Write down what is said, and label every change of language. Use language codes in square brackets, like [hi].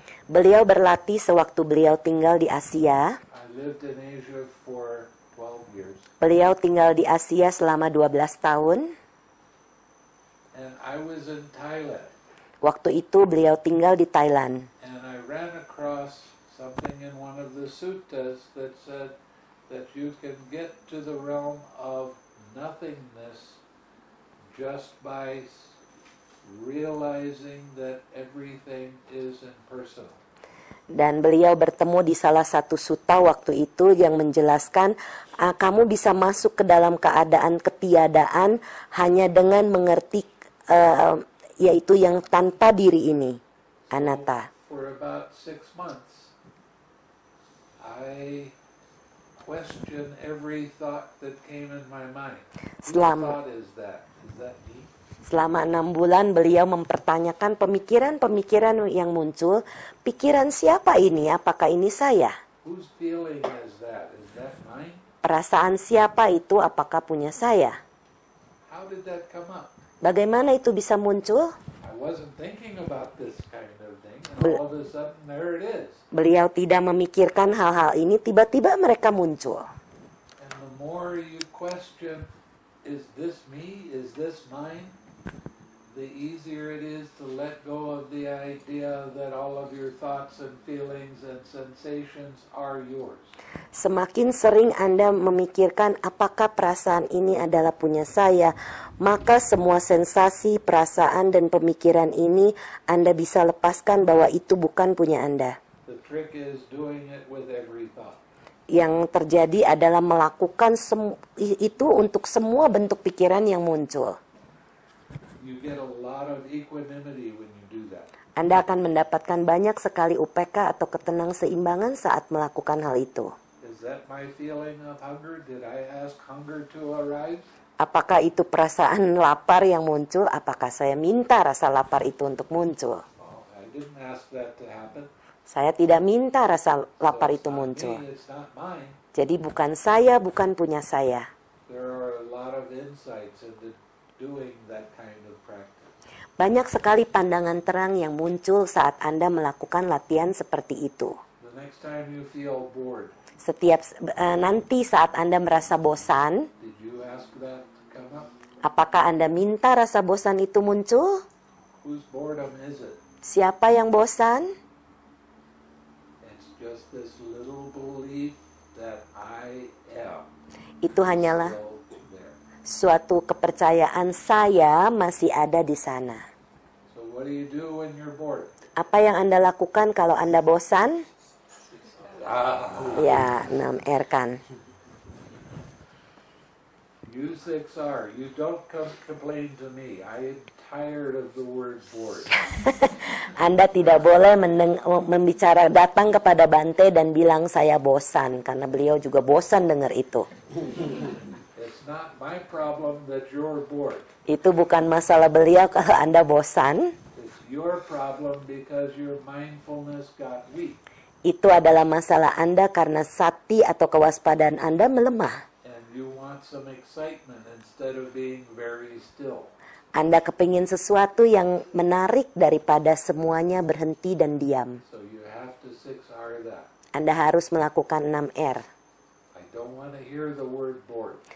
[id] Beliau berlatih sewaktu beliau tinggal di Asia. [en] I lived in Asia for 12 years. [id] Beliau tinggal di Asia selama 12 tahun. [en] And I was in Thailand. [id] Waktu itu beliau tinggal di Thailand. [en] And I ran across something in one of the suttas that said that you can get to the realm of nothingness just by realizing that everything is impersonal. [id] Dan beliau bertemu di salah satu sutta waktu itu yang menjelaskan kamu bisa masuk ke dalam keadaan ketiadaan hanya dengan mengerti yaitu yang tanpa diri ini, anatta. [en] For about 6 months, I question every thought that came in my mind. Whose [id] Selama [en] thought is that? Is that me? [id] Selama 6 bulan beliau mempertanyakan pemikiran-pemikiran yang muncul. Pikiran siapa ini? Apakah ini saya? [en] Whose feeling is that? Is that mine? [id] Perasaan siapa itu? Apakah punya saya? [en] How did that come up? [id] Bagaimana itu bisa muncul? [en] I wasn't thinking about this kind of thing, and all of a sudden there it is. [id] Beliau tidak memikirkan hal-hal ini, tiba-tiba mereka muncul. [en] And the more you question, is this me? Is this mine? The easier it is to let go of the idea that all of your thoughts and feelings and sensations are yours. [id] Semakin sering Anda memikirkan apakah perasaan ini adalah punya saya, maka semua sensasi, perasaan, dan pemikiran ini Anda bisa lepaskan bahwa itu bukan punya Anda. [en] The trick is doing it with every thought. [id] Yang terjadi adalah melakukan itu untuk semua bentuk pikiran yang muncul. [en] You get a lot of equanimity when you do that. [id] Anda akan mendapatkan banyak sekali UPK atau ketenang seimbangan saat melakukan hal itu. [en] Is that my feeling of hunger? Did I ask hunger to arise? [id] Apakah itu perasaan lapar yang muncul? Apakah saya minta rasa lapar itu untuk muncul? [en] Oh, I didn't ask that to happen. [id] Saya tidak minta rasa lapar [en] So it's [id] itu [en] not [id] muncul. [en] me, it's not mine. [id] Jadi bukan saya, bukan punya saya. [en] There are a lot of insights into doing that kind of practice. [id] Banyak sekali pandangan terang yang muncul saat Anda melakukan latihan seperti itu. [en] The next time you feel bored, [id] Nanti saat Anda merasa bosan, [en] did you ask that to come up? [id] apakah Anda minta rasa bosan itu muncul? [en] Whose boredom is it? [id] Siapa yang bosan? [en] It's just this little belief that I am. [id] Itu hanyalah [en] still there. [id] suatu kepercayaan saya masih ada di sana. [en] So what do you do when you're bored? [id] Apa yang Anda lakukan kalau Anda bosan? Ya, 6R kan. [en] You 6R, you don't complain to me. I am tired of the word bored. [id] Anda tidak boleh datang kepada Bante dan bilang saya bosan, karena beliau juga bosan dengar itu. [en] It's not my problem that you're bored. [id] Itu bukan masalah beliau kalau Anda bosan. [en] It's your problem because your mindfulness got weak. [id] Itu adalah masalah Anda karena sati atau kewaspadaan Anda melemah. [en] And you want some excitement instead of being very still. [id] Anda kepingin sesuatu yang menarik daripada semuanya berhenti dan diam. [en] So you have to 6R that. [id] Anda harus melakukan 6R. [en] I don't want to hear the word bored.